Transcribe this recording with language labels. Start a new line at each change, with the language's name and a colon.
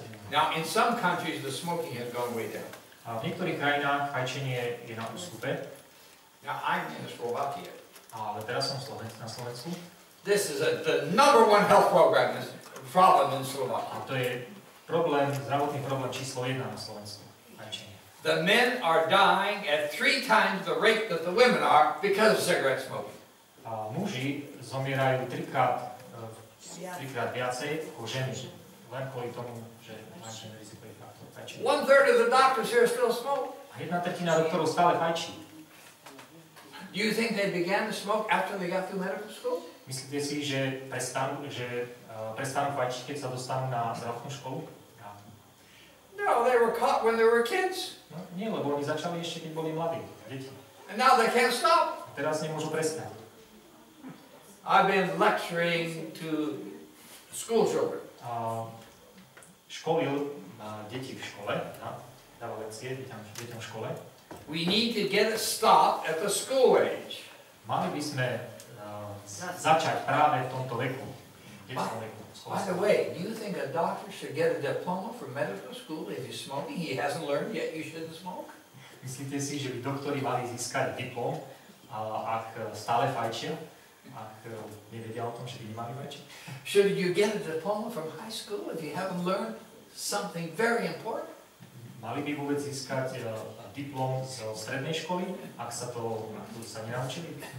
English: Now, in some countries, the smoking has gone way down.
Slovak: A v niektorých krajinách fajčenie je na ústupe.
English: Now, I'm in Slovakia.
Slovak: Ale teraz som na Slovensku.
English: This is the number 1 health problem in Slovakia.
Slovak: A to je zdravotný problém číslo 1 na Slovensku. Fajčenie.
English: The men are dying at 3 times the rate that the women are because of cigarette smoking.
Slovak: A muži zomierajú trikrát viacej ako ženy. Len kvôli tomu, že máš rizikový faktor fajčenia.
English: 1/3 of the doctors here still smoke.
Slovak: A 1/3 doktorov stále fajčí.
English: Do you think they began to smoke after they got through medical school?
Slovak: Myslíte si, že prestanú fajčiť, keď sa dostanú na zdravotnú školu?
English: No, they were caught when they were kids.
Slovak: No, nie, lebo oni začali ešte, keď boli mladí, deti.
English: And now they can't stop.
Slovak: A teraz nemôžu prestať.
English: I've been lecturing to school children.
Slovak: Školil deti v škole, dával lekcie deťom v škole.
English: We need to get it stopped at the school age.
Slovak: Mali by sme začať práve v tomto veku. detskom veku.
English: By the way, do you think a doctor should get a diploma from medical school if he's smoking? He hasn't learned yet you shouldn't smoke.
Slovak: Myslíte si, že by doktori mali získať diplom, ak stále fajčia, ak nevedia o tom, že by nemali fajčiť?
English: Should you get a diploma from high school if you haven't learned something very important?
Slovak: Mali by vôbec získať diplom z strednej školy, ak sa nenaučili?